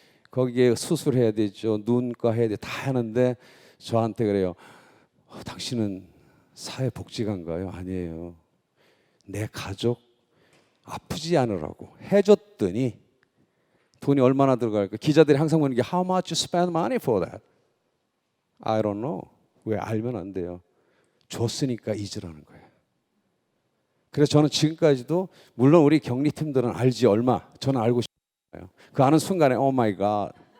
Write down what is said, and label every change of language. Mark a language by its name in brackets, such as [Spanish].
[Korean] 거기에 수술해야 되죠. 눈과 해야 돼. 다 하는데 저한테 그래요. 당신은 사회복지관가요? 아니에요. 내 가족 아프지 않으라고 해줬더니 돈이 얼마나 들어갈까? 기자들이 항상 묻는 게 [English] How much you spend money for that? I don't know. [Korean] 왜? 알면 안 돼요. 줬으니까 잊으라는 거예요. 그래서 저는 지금까지도 물론 우리 격리팀들은 알지 얼마. 저는 알고 싶어요. 그 아는 순간에 [English] Oh my God.